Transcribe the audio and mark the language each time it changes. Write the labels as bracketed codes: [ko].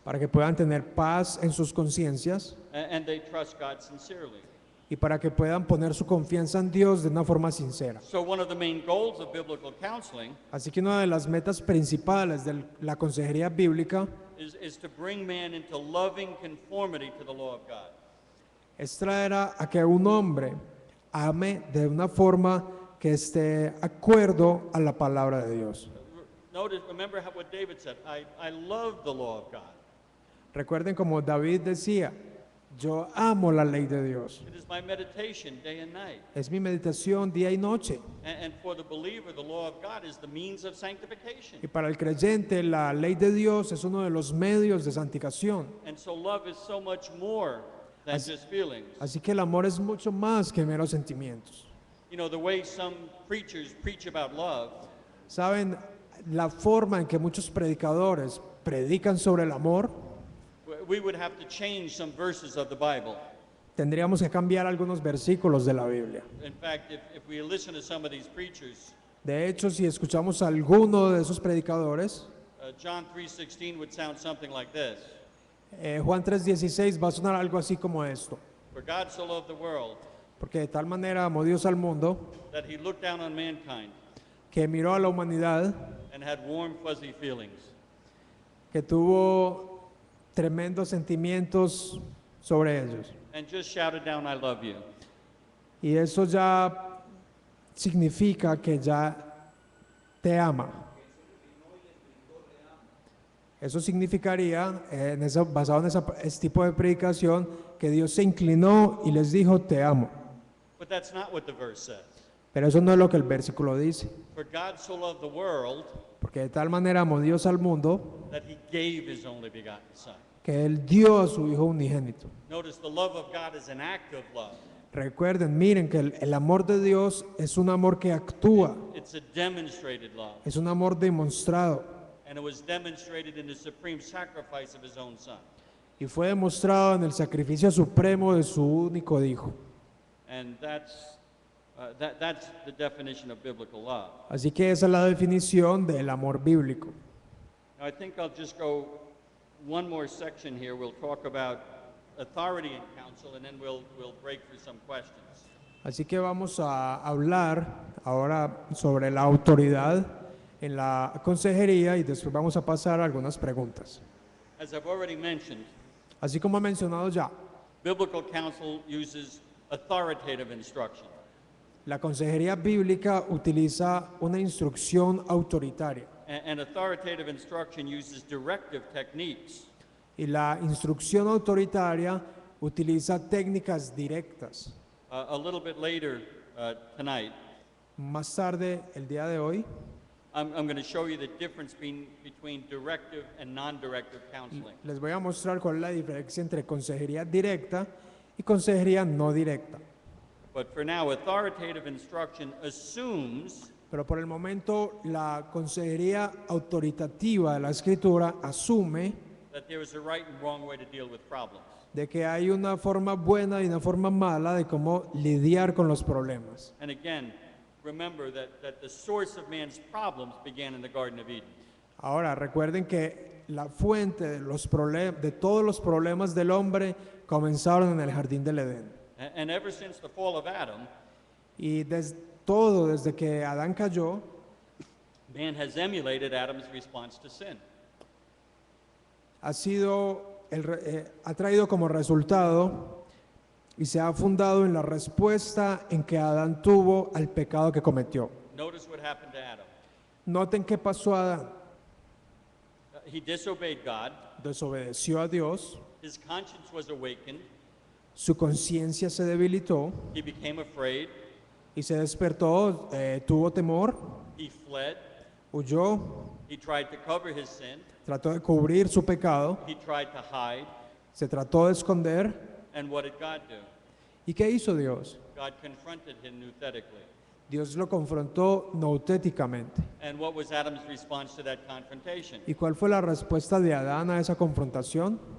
[es] para que puedan tener paz en sus conciencias [en] and they trust God sincerely. [es] y para que puedan poner su confianza en Dios de una forma sincera. [en] So one of the main goals of biblical counseling [es] Así que una de las metas principales de la consejería bíblica [en] is to bring man into loving conformity to the law of God. [es] es traer a que un hombre ame de una forma que esté acuerdo a la palabra de Dios. [en] Remember what David said, I love the law of God. [es] Recuerden como David decía, yo amo la ley de Dios. [en] It is my meditation day and night. [es] Es mi meditación día y noche. [en] And for the believer, the law of God is the means of sanctification. [es] Y para el creyente, la ley de Dios es uno de los medios de santificación. [en] And so love is so much more than just feelings. [es] Así que el amor es mucho más que meros sentimientos. [en] You know, the way some preachers preach about love [es] ¿Saben? La forma en que muchos predicadores predican sobre el amor, [en] we would have to change some verses of the Bible. [es] tendríamos que cambiar algunos versículos de la Biblia. [en] In fact, if we listen to some of these preachers, [es] De hecho, si escuchamos a alguno de esos predicadores, [en] John 3:16 would sound something like this. [es] Juan 3:16 va a sonar algo así como esto. [en] For God so loved the world [es] Porque de tal manera amó Dios al mundo [en] that he looked down on mankind [es] que miró a la humanidad, [en] and had warm, fuzzy feelings. [es] que tuvo tremendos sentimientos sobre ellos. [en] And just shouted down, I love you. [es] Y eso ya significa que ya te ama. Eso significaría, basado en ese tipo de predicación, que Dios se inclinó y les dijo, te amo. [en] But that's not what the verse says. [es] Pero eso no es lo que el versículo dice. [en] For God so loved the world [es] Porque de tal manera amó Dios al mundo, [en] that he gave his only begotten Son. [es] que Él dio a su Hijo unigénito. [en] Notice the love of God is an act of love. [es] Recuerden, miren que el amor de Dios es un amor que actúa, [en] It's a demonstrated love. [es] es un amor demostrado. [en] And it was demonstrated in the supreme sacrifice of his own Son. [es] Y fue demostrado en el sacrificio supremo de su único Hijo. [en] And that's the definition of biblical love. [es] Así que esa es la definición del amor bíblico. [en] Now, I think I'll just go one more section here. We'll talk about authority in counsel, and then we'll break for some questions. [es] Así que vamos a hablar ahora sobre la autoridad en la consejería y después vamos a pasar a algunas preguntas. [en] As I've already mentioned, [es] Así como he mencionado ya, [en] biblical counsel uses authoritative instruction. [es] la consejería bíblica utiliza una instrucción autoritaria [en] And authoritative instruction uses directive techniques. [es] y la instrucción autoritaria utiliza técnicas directas. [en] A little bit later tonight, [es] Más tarde, el día de hoy, [en] I'm going to show you the difference between directive and non-directive counseling. [es] les voy a mostrar cuál es la diferencia entre consejería directa y consejería no directa. [en] But for now, authoritative instruction assumes [es] Pero por el momento, la consejería autoritativa de la Escritura asume [en] that there is a right and wrong way to deal with problems. [es] de que hay una forma buena y una forma mala de cómo lidiar con los problemas. [en] And again, remember that the source of man's problems began in the Garden of Eden. [es] Ahora, recuerden que la fuente de todos los problemas del hombre comenzaron en el jardín del Edén. [en] And ever since the fall of Adam, [es] Y desde que Adán cayó, [en] man has emulated Adam's response to sin. [es] ha traído como resultado y se ha fundado en la respuesta en que Adán tuvo al pecado que cometió. [en] Notice what happened to Adam. [es] Noten qué pasó a Adán. [en] He disobeyed God. [es] Desobedeció a Dios, [en] His conscience was awakened. [es] su conciencia se debilitó [en] He became afraid. [es] y se despertó, tuvo temor, [en] He fled. [es] huyó, [en] He tried to cover his sin. [es] trató de cubrir su pecado, [en] He tried to hide. [es] se trató de esconder. [en] And what did God do? [es] ¿Y qué hizo Dios? [en] God confronted him nouthetically. [es] Dios lo confrontó noutéticamente. [en] And what was Adam's response to that confrontation? [es] ¿Y cuál fue la respuesta de Adán a esa confrontación?